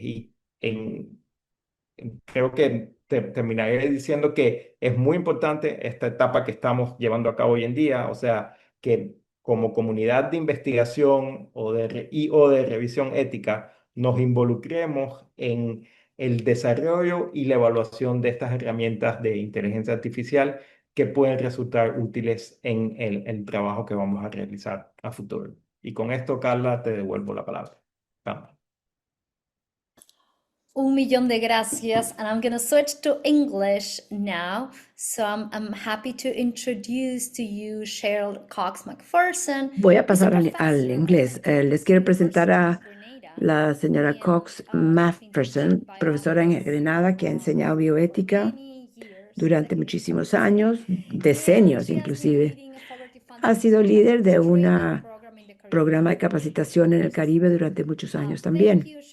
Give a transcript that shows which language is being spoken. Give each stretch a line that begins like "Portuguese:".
Spanish: Y creo que terminaré diciendo que es muy importante esta etapa que estamos llevando a cabo hoy en día, o sea, que como comunidad de investigación o de revisión ética nos involucremos en el desarrollo y la evaluación de estas herramientas de inteligencia artificial que pueden resultar útiles en el trabajo que vamos a realizar a futuro. Y con esto, Carla, te devuelvo la palabra. Vamos. Un millón de gracias,
English: and I'm going to switch to English now. So I'm happy to introduce to you Cheryl Cox McPherson.
Spanish: Voy a pasar al inglés. Les quiero presentar a la señora Cox McPherson, profesora en Grenada que ha enseñado bioética durante muchísimos años, decenios inclusive. Ha sido líder de un programa de capacitación en el Caribe durante muchos años también.